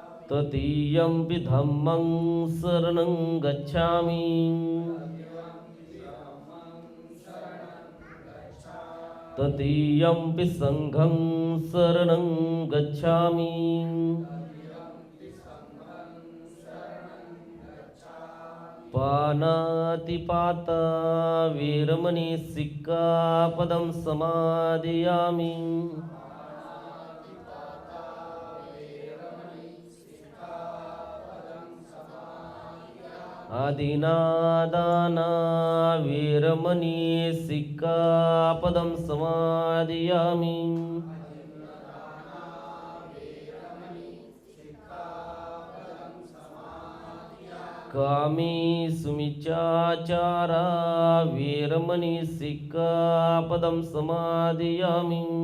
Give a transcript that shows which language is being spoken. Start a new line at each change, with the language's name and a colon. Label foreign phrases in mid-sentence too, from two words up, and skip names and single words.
Pali: ततीयम्पि धम्मं शरणं गच्छामि ततीयम्पि संघं शरणं गच्छामि पानातिपाता वीरमणि सिक्खापदं समादयामि आदिनादाना वीरमणि सिक्खापदं समादयामि कामी सुमिचाचारा वीरमणि सिक्खापदं समादयामि